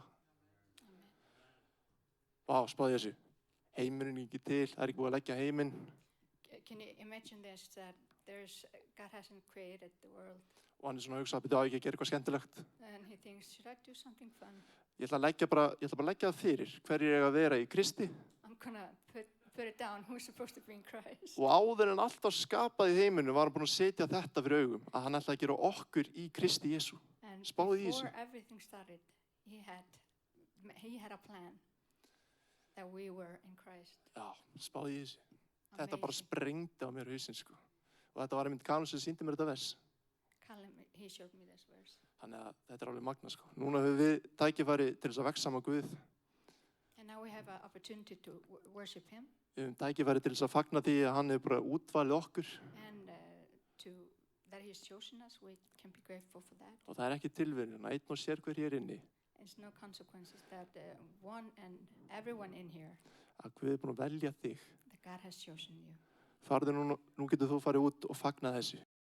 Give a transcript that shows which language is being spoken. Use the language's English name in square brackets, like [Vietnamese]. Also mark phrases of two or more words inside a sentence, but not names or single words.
[Icelandic] Amen. Vá, spáði þessu. Heimurinn er ekki til, það er ekki búið að leggja heiminn. [English] Can you imagine this, that God hasn't created the world [Icelandic] Og hann er svona að hugsa, byrja á ekki að gera eitthvað skemmtilegt. [English] and he thinks, should I do something fun? [Icelandic] Ég ætla bara að leggja það fyrir, hverjir eiga að vera í Kristi. [English] I'm gonna put it down, who's supposed to be in Christ. [Icelandic] Og áður en alltaf skapaði í heiminu var hann búinn að setja þetta fyrir augum, að hann ætlaði að gera okkur í Kristi Jesú. [English] And [Icelandic] Spáðu í [English] before [Icelandic] þessu. [English] everything started, he had a plan that we were in Christ. [Icelandic] Já, spáði í þessu. Þetta bara [English] Amazing. [Icelandic] sprengdi á mér hausinn, sko. Og þetta var einmitt Callum sem sýndi mér þetta vers. [English] Callum, he showed me this verse. [Icelandic] Þannig að þetta er alveg magna, sko. Núna höfum við tækifæri til þess að vexa með Guð. [English] And now we have an opportunity to worship him Við höfum tækifæri til þess að fagna því að hann hefur bara útvalið okkur. and that he's chosen us. We can be grateful for that. [Icelandic] Og það er ekki tilviljun, einn og sér hver hér inni, [English] There's no consequences that one and everyone in here, [Icelandic] að Guð er búinn að velja þig. [English] that God has chosen you. [Icelandic] Farðu nú getur þú farið út og fagna þessu.